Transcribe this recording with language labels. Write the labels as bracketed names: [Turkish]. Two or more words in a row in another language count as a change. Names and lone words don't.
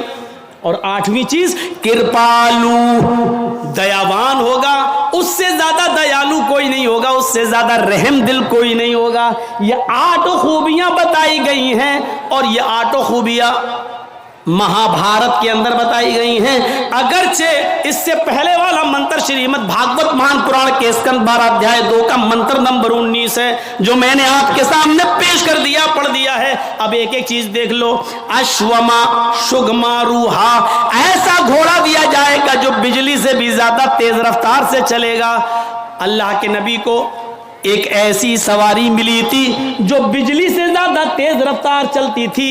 [Urdu] اور 8ویں چیز، کرپالو، دیاوان ہوگا۔ اس سے زیادہ دیالو کوئی نہیں ہوگا، اس سے زیادہ رحم دل کوئی نہیں ہوگا۔ یہ 8 خوبیاں بتائی گئی ہیں، اور یہ 8 خوبیاں مہابھارت کے اندر بتائی گئی ہیں۔ اگرچہ اس سے پہلے والا منتر شریمد بھاگوت مہان پران کے اسکند 12 ادھیائے 2 کا منتر نمبر 19 ہے، جو میں نے آپ کے سامنے پیش کر دیا، پڑھ دیا ہے۔ اب ایک ایک چیز دیکھ لو۔ اشوما شگماروہا، ایسا گھوڑا دیا جائے گا جو بجلی سے بھی زیادہ تیز رفتار سے چلے گا۔ اللہ کے نبی کو ایک ایسی سواری ملی تھی جو بجلی سے زیادہ تیز رفتار چلتی تھی۔